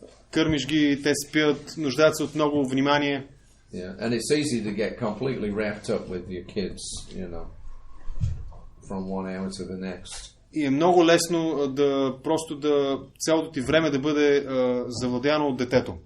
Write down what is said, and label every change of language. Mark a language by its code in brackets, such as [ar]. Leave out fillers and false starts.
[bg] Кърмиш ги, те спят, нуждаят се от много внимание. [en] Yeah, and it's easy to get completely wrapped up with your kids, from one hour to the next. [bg] И е много лесно просто цялото ти време да бъде завладяно от детето.